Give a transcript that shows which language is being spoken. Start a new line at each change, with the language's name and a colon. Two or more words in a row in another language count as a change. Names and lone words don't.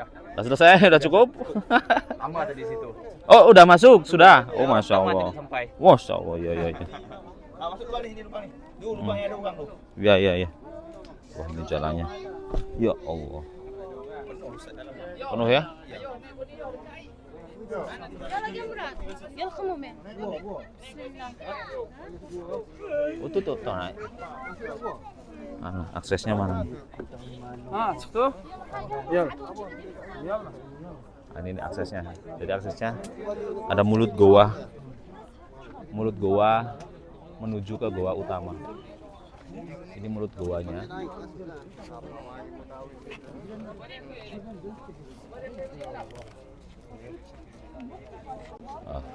Indonesian: Sudah selesai, udah cukup. Lama tadi situ. Oh, udah masuk, sudah. Oh, Masya Lama Allah. tadi sampai.
Arabic: Masya Allah,
Indonesian: iya. Masuk lubang nih, ini lubang nih. Duh, lubangnya ada lubang tuh. Iya. Wah, ini jalannya.
Arabic: Ya Allah.
Indonesian: Penuh ya?
Turkish: Yalla gel Murat.
Indonesian: Yalla kamu. Oh, tuh naik. Mana? Aksesnya mana?
Hindi: हाँ तो यार
Indonesian: Nah, ini aksesnya. Jadi aksesnya ada mulut goa. Mulut goa menuju ke goa utama. Ini mulut goanya. Ah.